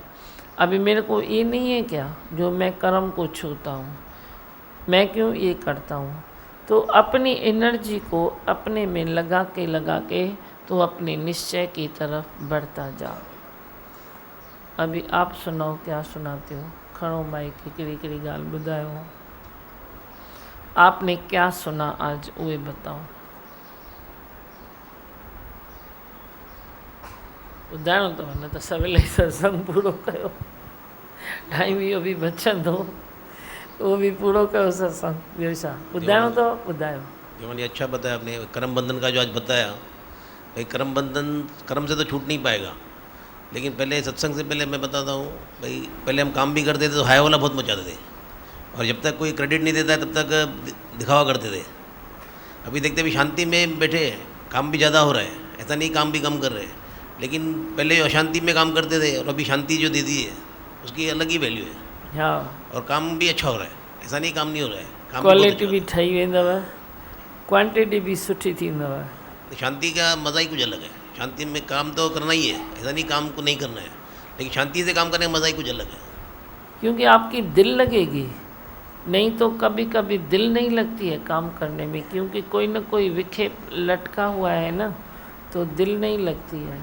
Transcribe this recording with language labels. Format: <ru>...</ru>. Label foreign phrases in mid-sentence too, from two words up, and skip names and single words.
<hi>अभी मेरे को ये नहीं है क्या जो मैं कर्म को छूता हूँ? मैं क्यों ये करता हूँ? तो अपनी एनर्जी को अपने में लगा के तो अपने निश्चय की तरफ बढ़ता जा। अभी आप सुनाओ, क्या सुनाते हो?</hi> <sd>खड़ो माई की किरी गाल बुधायो।</sd> <hi>आपने क्या सुना आज वे बताओ।</hi> <sd>ॿुधाइणो अथव न त सवेल सत्संग पूरो कयो। टाइम इहो बि बचंदो, वो भी पूरो कयो सत्संग। ॿियो छा ॿुधाइणो अथव? ॿुधायो।</sd> <hi>जीवन अच्छा बताया आपने। कर्म बंधन का जो आज बताया, भाई कर्म बंधन, कर्म से तो छूट नहीं पाएगा, लेकिन पहले सत्संग से पहले मैं बताता हूँ भाई, पहले हम काम भी करते थे तो हाय वाला बहुत मचाते थे, और जब तक कोई क्रेडिट नहीं देता है तब तक दिखावा करते थे। अभी देखते भी शांति में बैठे हैं, काम भी ज़्यादा हो रहा है, ऐसा नहीं काम भी कम कर रहे हैं, लेकिन पहले अशांति में काम करते थे और अभी शांति जो दे दी है उसकी अलग ही वैल्यू है। हाँ, और काम भी अच्छा हो रहा है, ऐसा नहीं काम नहीं हो रहा है, काम</hi> <sd>क्वालिटी भी ठही वेंदव, क्वांटिटी भी सुठी थींदव।</sd> <hi>शांति का मज़ा ही कुछ अलग है। शांति में काम तो करना ही है, ऐसा नहीं काम को नहीं करना है, लेकिन शांति से काम करने का मज़ा ही कुछ अलग है। क्योंकि आपकी दिल लगेगी, नहीं तो कभी कभी दिल नहीं लगती है काम करने में, क्योंकि कोई ना कोई विक्षेप लटका हुआ है ना, तो दिल नहीं लगती है।</hi>